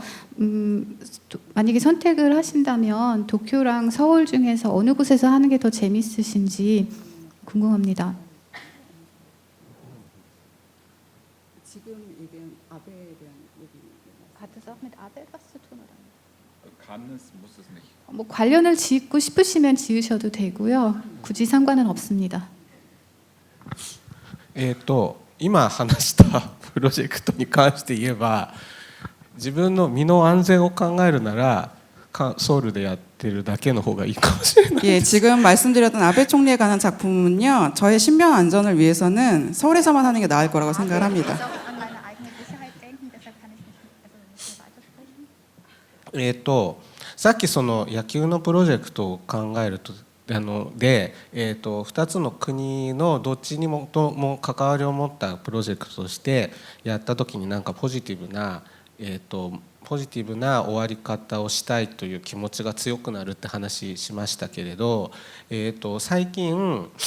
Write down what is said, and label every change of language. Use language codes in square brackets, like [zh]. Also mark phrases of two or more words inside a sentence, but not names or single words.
[ko] 만약에 선택을 하신다면 도쿄랑 서울 중에서 어느 곳에서 하는 게 더 재밌으신지 궁금합니다. 지금 얘기한 아베에 대한 얘기. [de] Hat das auch mit Abe etwas zu tun, oder? Kann es, muss es nicht. [ko] 뭐 관련을 짓고 싶으시면 지으셔도 굳이 상관은 없습니다. [ja] 今話したプロジェクトに関して言えば、自分の身の安全を考えるならソウルでやってるだけの方がいいかもしれない。 [ko] 예, 지금 말씀드렸던 아베 총리에 관한 작품은요, 저의 신변 안전을 위해서는 서울에서만 하는 게 나을 거라고 생각을 합니다. [de] An meine eigene Sicherheit denken, deshalb kann ich nicht weitersprechen. [ja] さっきその野球のプロジェクトを考えると2つの国のどっちにも関わりを持ったプロジェクトとしてやった時になんかポジティブな終わり方をしたいという気持ちが強くなるって話しましたけれど、最近